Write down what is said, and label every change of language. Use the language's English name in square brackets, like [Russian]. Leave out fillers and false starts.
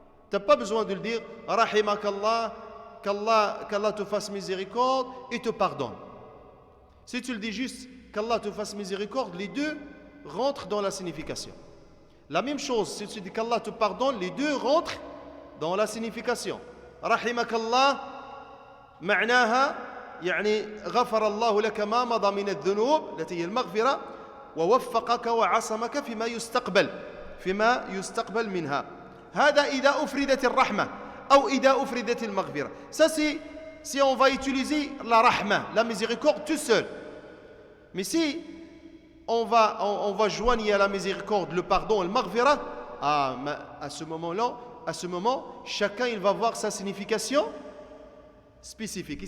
[French] Tu n'as pas besoin de le dire rahimakallah, qu'Allah te fasse miséricorde et te pardonne. Si tu le dis juste qu'Allah te fasse miséricorde, les deux rentrent dans la signification. La même chose, si tu dis qu'Allah te pardonne, les deux rentrent dans la signification. [Arabic] Rahimakallah, معناها غفر الله لك ما مضى من الذنوب التي هي المغفرة ووفقك وعصمك فيما يستقبل منها. هذا إذا أفردت الرحمة أو إذا أفردت المغفرة. [French] Ça c'est si on va utiliser la rahma, la miséricorde tout seul. Mais si on va joindre à la miséricorde le pardon et le maghfira, à ce moment, chacun il va voir sa signification spécifique.